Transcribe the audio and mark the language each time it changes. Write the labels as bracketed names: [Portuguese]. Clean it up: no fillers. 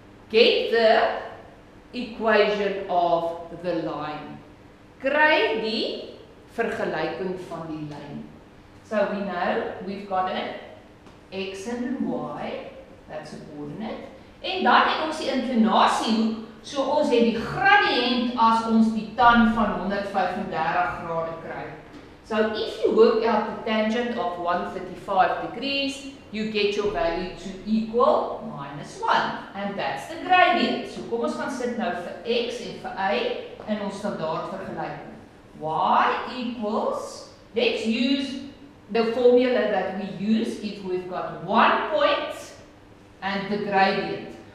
[English] Get the equation of the line. [Afrikaans] Kry die vergelyking van die lyn. [English] So we know we've got an x and y, that's a coordinate. [Afrikaans] En dan het ons die inklinasiehoek, so ons het die gradient as ons die tan van 135 grade kry. [English] So if you work out the tangent of 135 degrees, you get your value to equal minus 1. And that's the gradient. [Afrikaans] So kom ons gaan sit nou vir x en vir y in ons standaard vergelyking. [English] Y equals, let's use the formula that we use if we've got 1 point and the gradient.